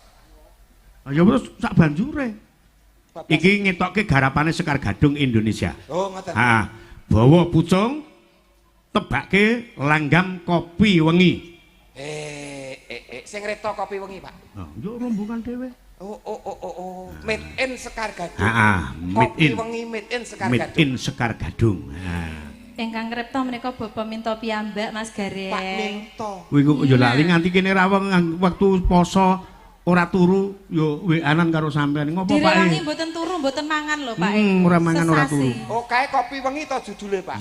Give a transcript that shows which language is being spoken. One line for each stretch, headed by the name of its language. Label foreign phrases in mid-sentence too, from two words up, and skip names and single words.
Javanese: ya terus sak banjure. Iki ngetokke garapane Sekar Gadung Indonesia. Oh, ngoten. Ha, bawa pucung tebake langgam kopi wengi. Sing reto kopi wengi, Pak. Oh, yo rombongan dhewe.
English: Oh. Made in Sekar Gadung. Made in. Kopi wengi made in Sekar Gadung. Made in Sekar Gadung.
Javanese: Ingkang ngripta menika Bapak Minto piyambak Mas Gareng. Pak Minto. Kuwi kok yo lali nganti kene rawuh wektu poso ora turu yo WA-an karo sampean. Ngopo Pak? Direwangi mboten turu, mboten mangan lho Pak. Ora mangan ora turu. Oh, kae kopi wengi to judule, Pak.